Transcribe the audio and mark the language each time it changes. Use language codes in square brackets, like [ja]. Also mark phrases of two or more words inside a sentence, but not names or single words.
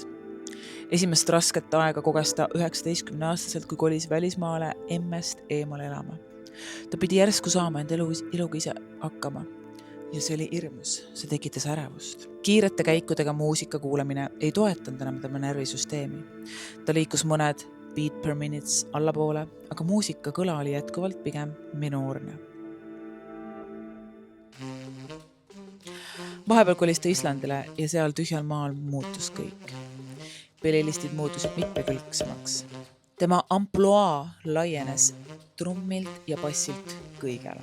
[et] Esimest rasket aega koges ta 19-aastaselt, kui kolis välismaale emmest eemale elama. Ta pidi järsku saama enda eluga ise hakkama ja see oli hirmus, see tekitas ärevust. Kiirete käikudega muusika kuulamine ei toetanud enam tema närvisüsteemi. Ta liikus mõned [en] beat per minutes [et] allapoole, aga muusika kõla oli jätkuvalt pigem minoorne. Vahepeal kolis ta Islandile ja seal tühjal maal muutus kõik. Playlistid muutusid mitmekülgsemaks. Tema amploa laienes trummilt ja bassilt kõigele.